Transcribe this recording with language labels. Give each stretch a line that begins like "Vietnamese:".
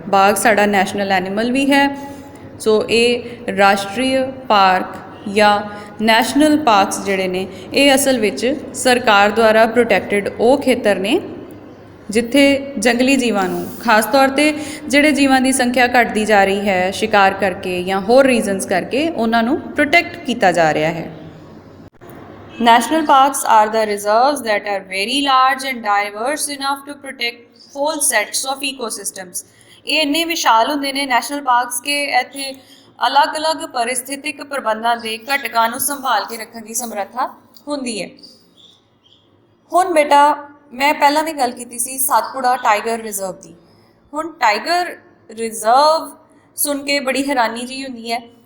Punjabi: ਬਾਘ ਸਾਡਾ national animal ਵੀ ਹੈ। ਸੋ ਇਹ ਰਾਸ਼ਟਰੀ ਪਾਰਕ ਜਾਂ ਨੈਸ਼ਨਲ ਪਾਰਕਸ ਜਿਹੜੇ ਨੇ ਇਹ ਅਸਲ ਵਿੱਚ ਸਰਕਾਰ ਦੁਆਰਾ ਪ੍ਰੋਟੈਕਟਿਡ ਉਹ ਖੇਤਰ ਨੇ ਜਿੱਥੇ ਜੰਗਲੀ ਜੀਵਾਂ ਨੂੰ, ਖਾਸ ਤੌਰ 'ਤੇ ਜਿਹੜੇ ਜੀਵਾਂ ਦੀ ਸੰਖਿਆ ਘਟਦੀ ਜਾ ਰਹੀ ਹੈ ਸ਼ਿਕਾਰ ਕਰਕੇ ਜਾਂ ਹੋਰ ਰੀਜ਼ਨਸ ਕਰਕੇ, ਉਹਨਾਂ ਨੂੰ ਪ੍ਰੋਟੈਕਟ ਕੀਤਾ ਜਾ ਰਿਹਾ ਹੈ।
English: National parks are the reserves that are very large and diverse enough to protect whole sets of ecosystems.
Punjabi: ਇਹ ਇੰਨੇ ਵਿਸ਼ਾਲ ਹੁੰਦੇ ਨੇ ਨੈਸ਼ਨਲ ਪਾਰਕਸ ਕਿ ਇੱਥੇ ਅਲੱਗ-ਅਲੱਗ ਪਰਿਸਥਿਤਿਕ ਪ੍ਰਬੰਧਾਂ ਦੇ ਘਟਕਾਂ ਨੂੰ ਸੰਭਾਲ ਕੇ ਰੱਖਣ ਦੀ ਸਮਰੱਥਾ ਹੁੰਦੀ ਹੈ। ਹੁਣ ਬੇਟਾ ਮੈਂ ਪਹਿਲਾਂ ਵੀ ਗੱਲ ਕੀਤੀ ਸੀ ਸਤਪੁੜਾ ਟਾਈਗਰ ਰਿਜ਼ਰਵ ਦੀ। ਹੁਣ ਟਾਈਗਰ ਰਿਜ਼ਰਵ ਸੁਣ ਕੇ ਬੜੀ ਹੈਰਾਨੀ ਜੀ ਹੁੰਦੀ ਹੈ।